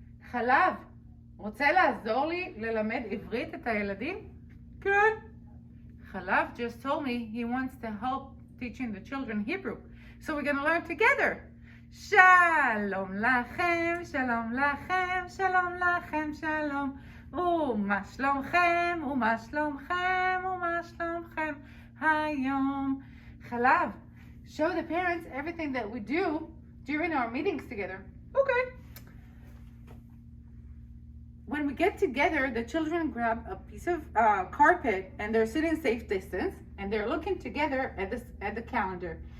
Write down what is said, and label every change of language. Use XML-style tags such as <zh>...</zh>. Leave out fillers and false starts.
<he>חלב, רוצה לעזור לי ללמד עברית את הילדים? כן.</he> <en>חלב just told me he wants to help teaching the children Hebrew. So we're going to learn together.</en> <he>שלום לכם, שלום לכם, שלום לכם, שלום. ומה שלומכם, ומה שלומכם, ומה שלומכם היום.</he> <en>חלב, show the parents everything that we do during our meetings together. Okay. When we get together, the children grab a piece of carpet and they're sitting safe distance and they're looking together at the calendar.</en>